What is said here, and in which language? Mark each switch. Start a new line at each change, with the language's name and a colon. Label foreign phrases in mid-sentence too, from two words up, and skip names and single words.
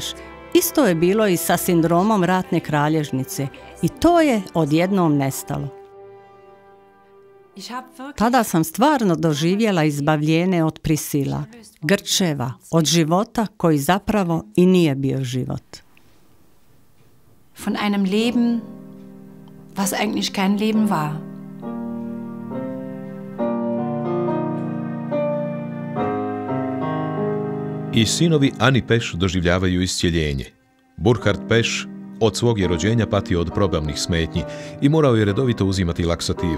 Croatian: Isto je bilo i sa sindromom ratne kralježnice i to je odjednom nestalo. Tada sam stvarno doživjela izbavljenje od prisila, grčeva, od života koji zapravo i nije bio život.
German: Von einem Leben, was eigentlich kein Leben war.
Croatian: I sinovi Ani Peš doživljavaju iscjeljenje. Burkhard Peš od svog je rođenja patio od probavnih smetnji i morao je redovito uzimati laksative.